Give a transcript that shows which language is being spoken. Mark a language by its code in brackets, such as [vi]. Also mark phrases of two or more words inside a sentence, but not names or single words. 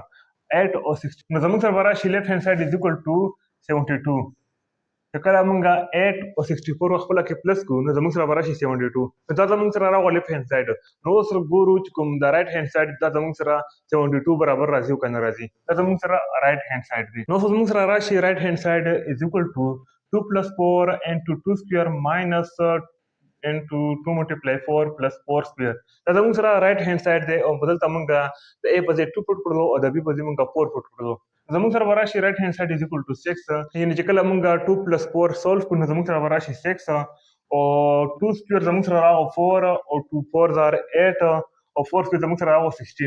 [ps] 8 او 60 نو زموږ سره به راشي [en] left hand side is equal to [ps] 72. چې کله موږ 8 او 64 خپله کې پلس کړو نو زموږ سره به راشي 72. نو دا زموږ سره راغله [en] left hand side. [ps] نو اوس ګورو چې کوم د [en] right hand side [ps] دا زموږ سره 72 برابر راځي او که نه راځي. دا زموږ سره [en] right hand side [ps] دی. نو اوس زموږ سره راشي [en] right hand side is equal to 2 plus 4 into 2 square minus into 2 multiply 4 plus 4 square. [ps] دا زموږ سره [en] right hand side [ps] دی، او بدلته موږ د a په ځای 2 پوټ کړو او د b په ځای موږ 4 پوټ کړو. زموږ سره به راشي [en] right hand side is equal to 6, [ps] یعنې چې کله موږ 2 پلس 4 سولف کړو نو زموږ سره به راشي 6، او 2 سکویر زموږ سره راغو 4، او 2 4 are 8، او 4 سکویر زموږ سره راغو 16.